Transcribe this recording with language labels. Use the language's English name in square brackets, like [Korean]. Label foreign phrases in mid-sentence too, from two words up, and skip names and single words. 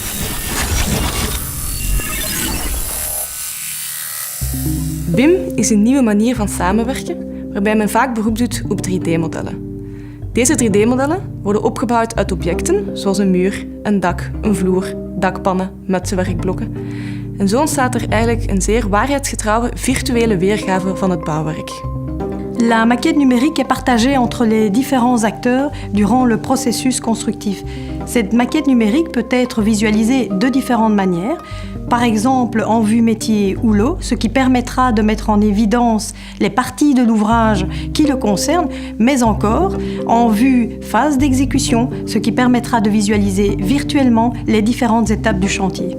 [Dutch] BIM is een nieuwe manier van samenwerken waarbij men vaak beroep doet op 3D-modellen. Deze 3D-modellen worden opgebouwd uit objecten zoals een muur, een dak, een vloer, dakpannen, mutsenwerkblokken. En zo ontstaat er eigenlijk een zeer waarheidsgetrouwe virtuele weergave van het bouwwerk. [French] La maquette numérique est partagée entre les différents acteurs durant le processus constructif. Cette maquette numérique peut être visualisée de différentes manières. Par exemple en vue métier ou lot, ce qui permettra de mettre en évidence les parties de l'ouvrage qui le concernent, mais encore en vue phase d'exécution, ce qui permettra de visualiser virtuellement les différentes étapes du chantier.